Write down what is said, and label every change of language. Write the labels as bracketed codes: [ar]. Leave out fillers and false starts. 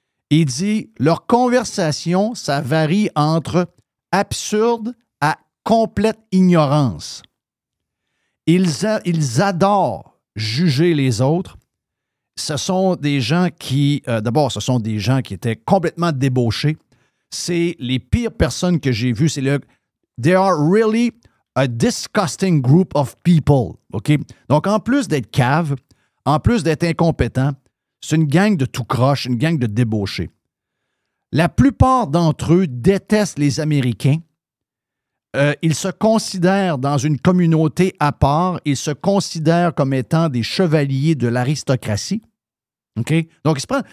[fr] Il dit, leur conversation, ça varie entre absurde à complète ignorance. Ils adorent juger les autres. Ce sont des gens qui, d'abord, ce sont des gens qui étaient complètement débauchés. C'est les pires personnes que j'ai vues. [en] They are really a disgusting group of people. [fr] OK? Donc, en plus d'être caves, en plus d'être incompétents, c'est une gang de tout croche, une gang de débauchés. La plupart d'entre eux détestent les Américains. Ils se considèrent dans une communauté à part. Ils se considèrent comme étant des chevaliers de l'aristocratie. OK? Donc, il se prend.